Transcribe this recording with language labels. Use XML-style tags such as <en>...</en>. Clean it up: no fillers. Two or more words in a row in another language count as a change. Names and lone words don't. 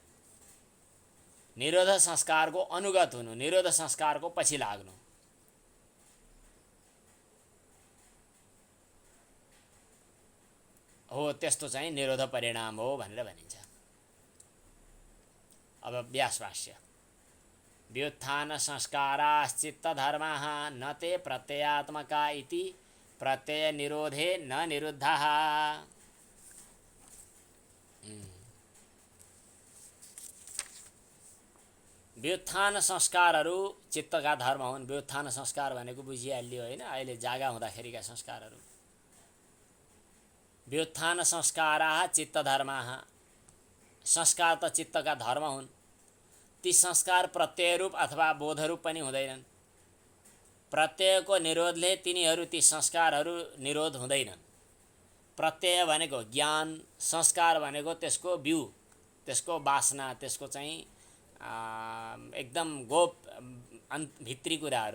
<ne>निरोध संस्कारको अनुगत हुनु, निरोध संस्कारको पछि लाग्नु। हो त्यस्तो चाहिँ निरोध परिणाम हो भनेर भनिन्छ। अब व्यासभाष्य।</ne> <sa>व्युत्थान संस्काराश्चित्त धर्माः न ते प्रत्ययात्मका इति प्रत्यय निरोधे न निरुद्धः।</sa> <ne>व्युत्थान संस्कारहरू चित्तका धर्म हुन्। व्युत्थान संस्कार भनेको बुझिहाल्यो होइन, अहिले जागा हुँदाखेरिका संस्कारहरू।</ne> <sa>व्युत्थान संस्काराः चित्त धर्माः,</sa> <ne>संस्कार त चित्तका धर्म हुन्। ती संस्कार प्रत्ययरूप अथवा बोधरूप पनि हुँदैनन्। प्रत्ययको निरोधले तिनीहरू ती संस्कारहरू निरोध हुँदैनन्। प्रत्यय भनेको ज्ञान, संस्कार भनेको त्यसको बिउ, त्यसको वासना, त्यसको चाहिँ एकदम गोप भित्री कुराहरू।</ne>